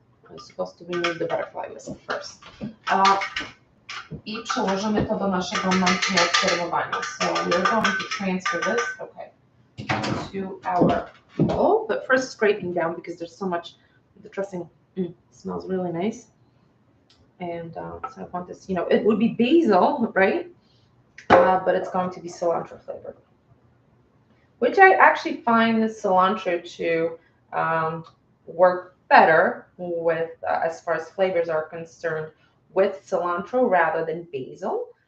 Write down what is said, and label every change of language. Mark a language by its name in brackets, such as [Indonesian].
[English] I'm supposed to remove the butterfly whistle first. [Polish] I przełożymy to do naszego naczynia od serwowania. [English] So we're going to transfer this, okay, to our bowl, but first scraping down because there's so much, the dressing smells really nice. And so I want this, it would be basil, right? But it's going to be cilantro flavored, which I actually find the cilantro to work better with, as far as flavors are concerned, with cilantro rather than basil.